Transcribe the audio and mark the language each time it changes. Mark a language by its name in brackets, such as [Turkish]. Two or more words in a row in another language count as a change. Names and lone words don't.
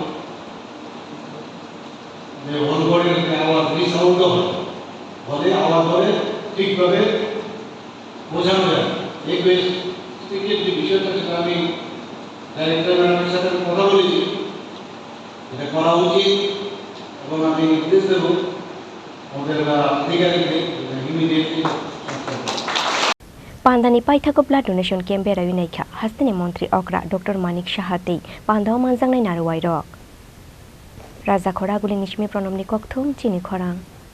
[Bangla] যে হলঘরের আওয়াজ রিসাউন্ড হয় হলে আওয়াজ হলে ঠিকভাবে বোঝানো যায় এই যে বিষয়টা সেটা আমি [English] director madam's [Bangla] সাথে কথা বলেছি এটা করা উচিত এবং আমি নির্দেশ দেবো আমাদের আধিকারিকদের ইমিডিয়েটলি [Kok Borok] Pandani Paithako [English] blood donation camp [Kok Borok] berawi naikha hastini montri okra Dr. Manik Saha tei pandao manjangnai naruwai rok Rwjakha agulini Simi pranamni kokthum Chini Khorang